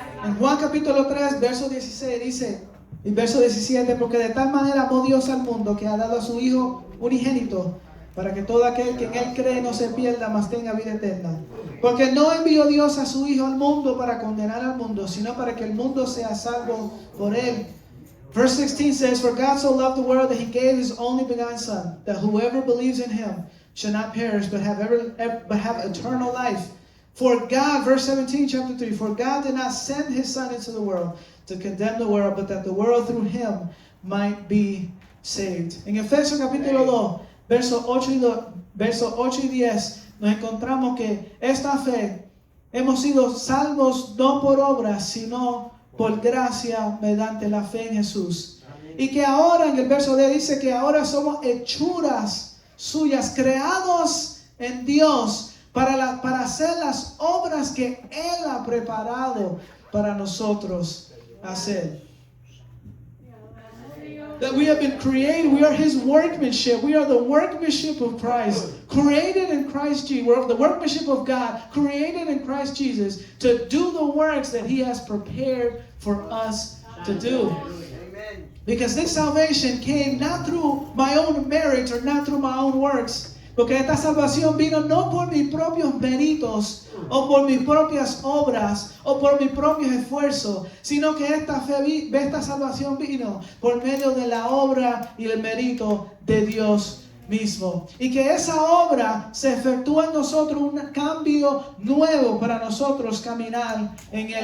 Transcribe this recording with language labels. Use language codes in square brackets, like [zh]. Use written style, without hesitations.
[es] En Juan capítulo 3, verso 16 dice, y verso 17, porque de tal manera amó Dios al mundo que ha dado a su Hijo unigénito, para que todo aquel que en Él cree no se pierda, mas tenga vida eterna. Porque no envió Dios a su Hijo al mundo para condenar al mundo, sino para que el mundo sea salvo por Él. [en] Verse 16 says, for God so loved the world that He gave His only begotten Son, that whoever believes in Him shall not perish, but have eternal life. For God, verse 17, chapter 3, for God did not send His Son into the world to condemn the world, but that the world through Him might be saved. [es] En Efesios capítulo 2, versos 8 y 10, nos encontramos que esta fe hemos sido salvos no por obras, sino por gracia mediante la fe en Jesús. Y que ahora, en el verso 10 dice que ahora somos hechuras suyas, creados en Dios para hacer las obras que Él ha preparado para nosotros hacer. [en] That we have been created, we are His workmanship. We are the workmanship of Christ, created in Christ Jesus. We're the workmanship of God, created in Christ Jesus to do the works that He has prepared for us to do. Because this salvation came not through my own merit or not through my own works. [es] Porque esta salvación vino no por mis propios méritos o por mis propias obras o por mis propios esfuerzos, sino que esta salvación vino por medio de la obra y el mérito de Dios mismo. Y que esa obra se efectúa en nosotros un cambio nuevo para nosotros caminar en Él.